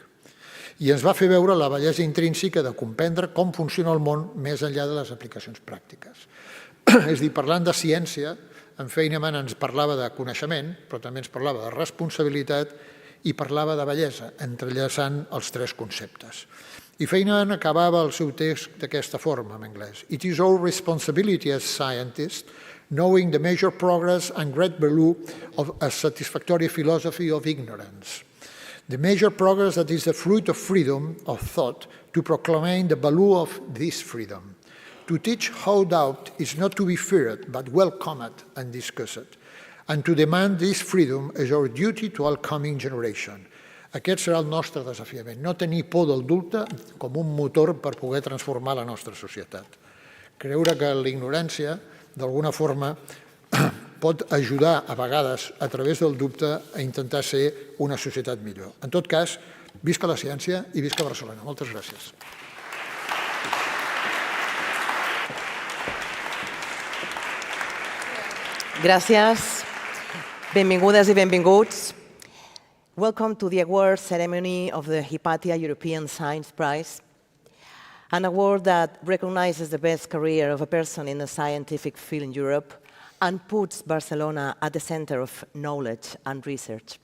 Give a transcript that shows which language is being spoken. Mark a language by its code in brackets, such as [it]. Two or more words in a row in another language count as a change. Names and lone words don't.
[ca] I ens va fer veure la bellesa intrínseca de comprendre com funciona el món més enllà de les aplicacions pràctiques. És a dir, parlant de ciència, en Feynman ens parlava de coneixement, però també ens parlava de responsabilitat i parlava de bellesa, entrellaçant els 3 conceptes. I Feynman acabava el seu text d'aquesta forma, en anglès. [en] It is our responsibility as scientists, knowing the major progress and great value of a satisfactory philosophy of ignorance. The major progress that is the fruit of freedom of thought to proclaim the value of this freedom. To teach how doubt is not to be feared, but welcomed and discussed. And to demand this freedom is our duty to all coming generation. [ca] Aquest serà el nostre desafiament, no tenir por del dubte com un motor per poder transformar la nostra societat. Creure que l'ignorància, d'alguna forma, pot ajudar a vegades a través del dubte a intentar ser una societat millor. En tot cas, visca la ciència i visca Barcelona. Moltes gràcies. Gràcies. Benvingudes i benvinguts. [en] Welcome to the award ceremony of the Hipàtia European Science Prize, an award that recognizes the best career of a person in the scientific field in Europe and puts Barcelona at the center of knowledge and research.